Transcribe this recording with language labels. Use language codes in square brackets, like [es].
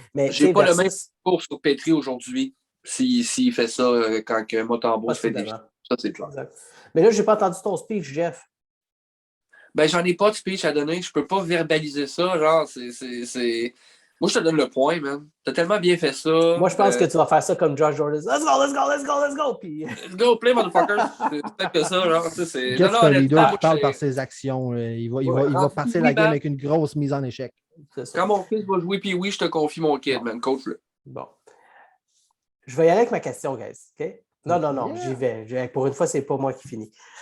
[fr] J'ai pas le même discours sur Petrie aujourd'hui s'il fait ça quand Mutombo se fait défier. Ça, c'est clair. Exact. Mais là, j'ai pas entendu ton speech, Jeff. Ben, j'en ai pas de speech à donner. Je peux pas verbaliser ça. Genre, c'est... Moi, je te donne le point, man. T'as tellement bien fait ça. Moi, je pense que tu vas faire ça comme Josh Jordan. [en] Let's go, let's go, let's go, let's go. [fr] Puis... [en] Let's go, play, motherfucker. [fr] C'est peut-être que ça, genre, tu sais, c'est... Jeff, c'est un leader qui parle par ses actions. Il va partir la game avec une grosse mise en échec. Quand mon fils va jouer, puis oui, je te confie mon kid, man. Coach-le. Bon. Je vais y aller avec ma question, guys. OK? Non, j'y vais. Pour une fois, c'est pas moi qui finis.